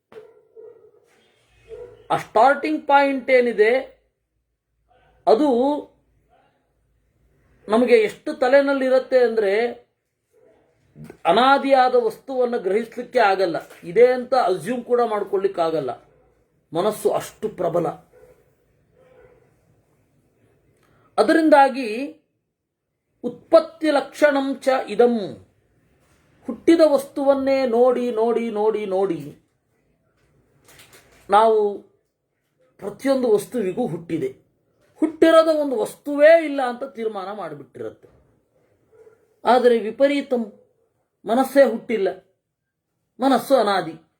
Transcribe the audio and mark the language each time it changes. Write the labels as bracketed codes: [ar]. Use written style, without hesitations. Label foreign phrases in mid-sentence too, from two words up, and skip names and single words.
[kn] ಆ ಸ್ಟಾರ್ಟಿಂಗ್ ಪಾಯಿಂಟ್ ಏನಿದೆ ಅದು ನಮಗೆ ಎಷ್ಟು ತಲೆನಲ್ಲಿರುತ್ತೆ ಅಂದರೆ ಅನಾದಿಯಾದ ವಸ್ತುವನ್ನು ಗ್ರಹಿಸಲಿಕ್ಕೆ ಆಗಲ್ಲ. ಇದೆ ಅಂತ ಅಸ್ಯೂಮ್ ಕೂಡ ಮಾಡ್ಕೊಳ್ಳಿಕ್ಕಾಗಲ್ಲ. ಮನಸ್ಸು ಅಷ್ಟು ಪ್ರಬಲ. ಅದರಿಂದಾಗಿ [sa] ಉತ್ಪತ್ತಿ ಲಕ್ಷಣಂ ಚ ಇದಂ. [kn] ಹುಟ್ಟಿದ ವಸ್ತುವನ್ನೇ ನೋಡಿ ನೋಡಿ ನೋಡಿ ನೋಡಿ ನಾವು ಪ್ರತಿಯೊಂದು ವಸ್ತುವಿಗೂ ಹುಟ್ಟಿದೆ, ಹುಟ್ಟಿರೋದ ಒಂದು ವಸ್ತುವೇ ಇಲ್ಲ ಅಂತ ತೀರ್ಮಾನ ಮಾಡಿಬಿಟ್ಟಿರುತ್ತೆ. ಆದರೆ ವಿಪರೀತಂ, ಮನಸ್ಸೇ ಹುಟ್ಟಿಲ್ಲ, ಮನಸ್ಸು ಅನಾದಿ.